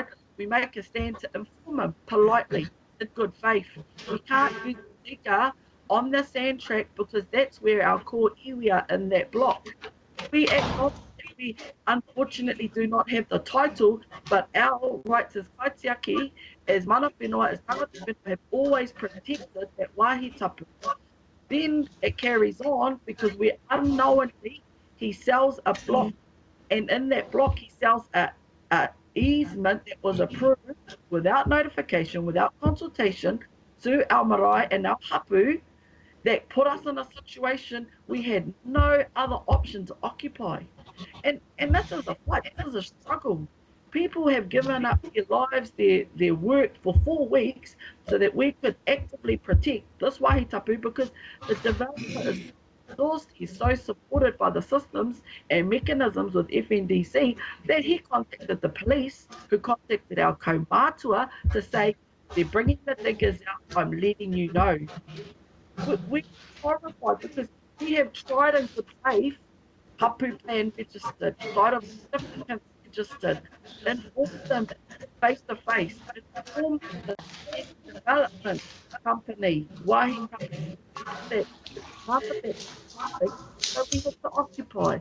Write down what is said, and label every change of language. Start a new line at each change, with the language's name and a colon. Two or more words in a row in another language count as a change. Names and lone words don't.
English: We make a stand to inform him politely, in good faith. We can't use the digger on the sand track because that's where our core area in that block. We acknowledge that we unfortunately do not have the title, but our rights as kaitiaki, as
Māori: mana whenua,
English: as
Māori: tangata whenua,
English: have always protected that
Māori: wāhi tapu.
English: Then it carries on because we unknowingly, he sells a block, and in that block he sells a easement that was approved without notification, without consultation to our marae and our hapu, that put us in a situation we had no other option to occupy. And this is a fight, this is a struggle. People have given up their lives, their work for 4 weeks so that we could actively protect this
Māori: wāhi tapu,
English: because the developer is resourced, he's so supported by the systems and mechanisms with FNDC that he contacted the police, who contacted our kaumātua to say, they're bringing the diggers out, I'm letting you know. We're horrified because we have tried in good faith, hapu plan registered, site of significance registered, inform them face to face, inform the development company, wāhi company, that we have to occupy.